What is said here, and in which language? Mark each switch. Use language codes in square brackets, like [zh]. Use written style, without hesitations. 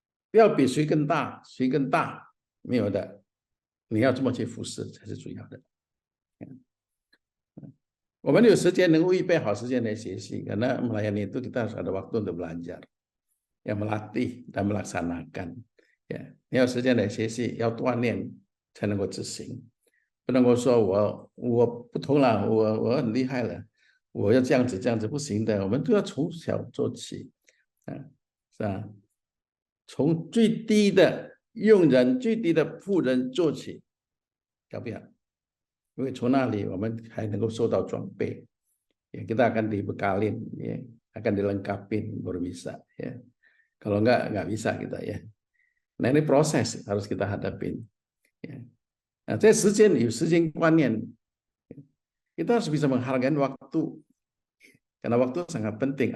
[zh] 不要比谁更大，谁更大，没有的。你要这么去服侍才是主要的。我们有时间能够预备好时间来学习， [id] karena melayani itu kita harus ada waktu untuk belajar. 要melatih dan melaksanakan. [zh] Ya,你要时间来学习，要锻炼才能够执行，不能够说我不同了，我很厉害了，我要这样子这样子不行的，我们都要从小做起，是吧？从最低的佣人、最低的富人做起，要不要？因为从那里我们还能够受到装备， [id] ya, kita akan dibekalin, ya, akan dilengkapin baru bisa, ya. Kalau enggak bisa kita, ya. Nah ini proses harus kita hadapin. Ya. Nah, [zh] 在时间有时间观念， [id] kita harus bisa menghargai waktu, karena waktu sangat penting.